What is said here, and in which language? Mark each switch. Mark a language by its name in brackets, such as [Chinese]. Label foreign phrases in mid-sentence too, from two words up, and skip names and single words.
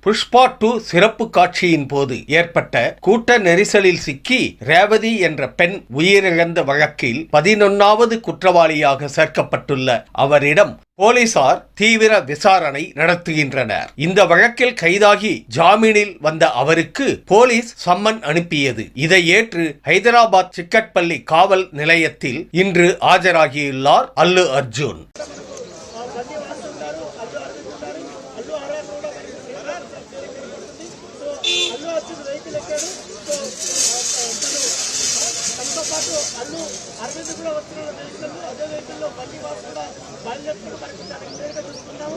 [Tamil] புஷ்பா 2 சிறப்பு காட்சியின் போது ஏற்பட்ட கூட்ட நெரிசலில் சிக்கி ரேவதி என்ற பெண் உயிரிழந்த வழக்கில் 11வது குற்றவாளியாக சேர்க்கப்பட்டுள்ள அவரிடம் போலீசார் தீவிர விசாரணை நடத்துகின்றனர். இந்த வழக்கில் கைதாகி ஜாமீனில் வந்த அவருக்கு போலீஸ் சம்மன் அனுப்பியது. இதை ஏற்று ஹைதராபாத் சிக்கட்பள்ளி காவல் நிலையத்தில் இன்று ஆஜராகியுள்ளார் அல்லு அர்ஜுன். [Telugu] అల్లు అరవింద్ కూడా వస్తున్న వెహికల్ అదే వెహికల్ లో బండి వాసు కూడా బయలుదేరుతున్న పరిస్థితి క్లియర్గా చూస్తున్నాము.